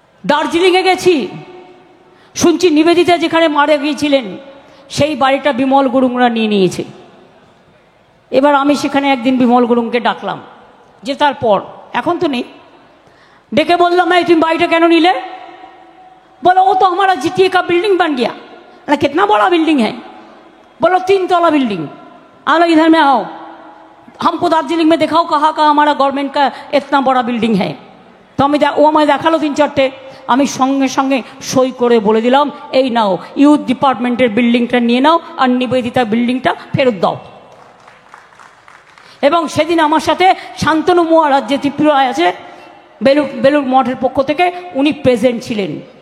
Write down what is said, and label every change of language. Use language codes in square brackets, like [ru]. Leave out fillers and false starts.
[bn] দার্জিলিংয়ে গেছি, শুনছি নিবেদিতা যেখানে মারা গিয়েছিলেন সেই বাড়িটা বিমল গুরুংরা নিয়ে নিয়েছে। এবার আমি সেখানে একদিন বিমল গুরুংকে ডাকলাম, যে তারপর এখন তো নেই, ডেকে বললাম এই তুমি বাড়িটা কেন নিলে? [hi] बोलो वो तो हमारा जीटीए का बिल्डिंग बन गया। अरे कितना बड़ा बिल्डिंग है? बोलो 3 तला बिल्डिंग। आलो इधर में आओ, हमको दार्जिलिंग में दिखाओ कहाँ कहाँ हमारा गवर्नमेंट का इतना बड़ा बिल्डिंग है। तो हमें वो हमें देखालो 3-4টে। [bn] আমি সঙ্গে সঙ্গে সই করে বলে দিলাম, এই নাও ইউথ ডিপার্টমেন্টের বিল্ডিংটা নিয়ে নাও, আর নিবেদিতা বিল্ডিংটা ফেরত দাও। এবং সেদিন আমার সাথে শান্তনু মহারাজ, যে ত্রিপুরায় আছে বেলুড় মঠের পক্ষ থেকে, উনি প্রেজেন্ট ছিলেন।